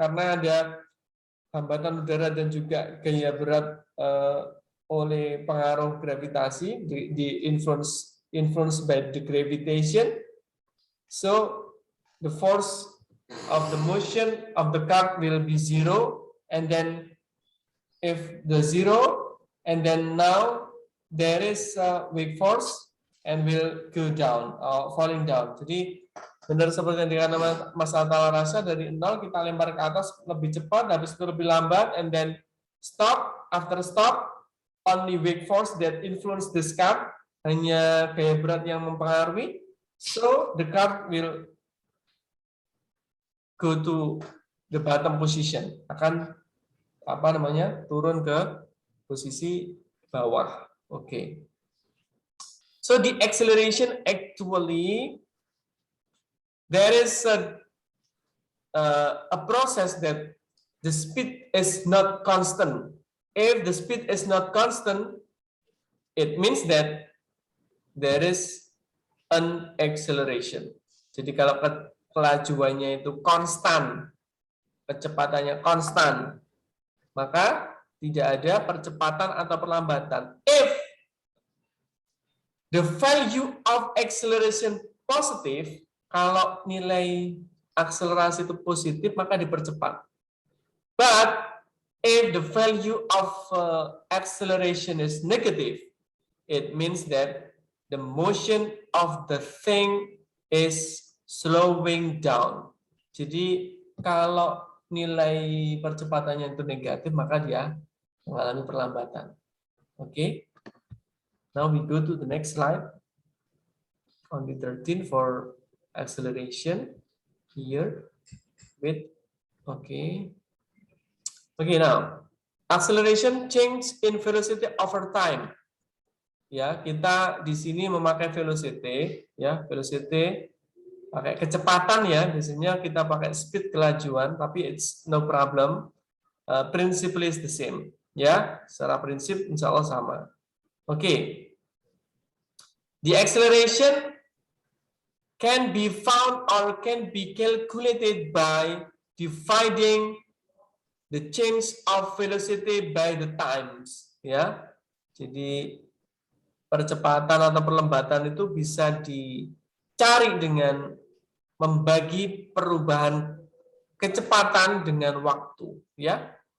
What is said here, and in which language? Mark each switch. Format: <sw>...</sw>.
<id>Karena ada hambatan udara dan juga gaya berat oleh pengaruh gravitasi, di</id> <en>influence by the gravitation. So the force of the motion of the card will be 0, and then if the 0, and then now there is a weak force and will go down, falling down.</en> <id>Jadi benar seperti yang dikatakan Mas Atala rasa, dari 0 kita lempar ke atas lebih cepat, habis itu lebih lambat,</id> <en>and then stop. After stop, only weak force that influence this card,</en> <id>hanya gaya berat yang mempengaruhi.</id> <en>So the card will go to the bottom position,</en> <id>akan turun ke posisi bawah.</id> <en>Okay. So the acceleration actually, there is a process that the speed is not constant. If the speed is not constant, it means that there is an acceleration.</en> <id>Jadi kalau kelajuannya itu konstan, kecepatannya konstan, maka tidak ada percepatan atau perlambatan.</id> <en>If the value of acceleration positive,</en> <id>kalau nilai akselerasi itu positif, maka dipercepat.</id> <en>But if the value of acceleration is negative, it means that the motion of the thing is slowing down.</en> <id>Jadi kalau nilai percepatannya itu negatif, maka dia mengalami perlambatan.</id> <en>Okay. Now we go to the next slide. On the 13 for acceleration here with okay. Okay, now acceleration change in velocity over time.</en> <id>Ya, kita di sini memakai velocity, ya, velocity pakai kecepatan ya, biasanya kita pakai speed kelajuan, tapi</id> <en>it's no problem. Principle is the same,</en> <id>ya, secara prinsip insya Allah sama. Okay.</id> <en>The acceleration can be found or can be calculated by dividing the change of velocity by the times, ya.</en> <id>Jadi percepatan atau perlambatan itu bisa dicari dengan membagi perubahan kecepatan dengan waktu, ya.</id>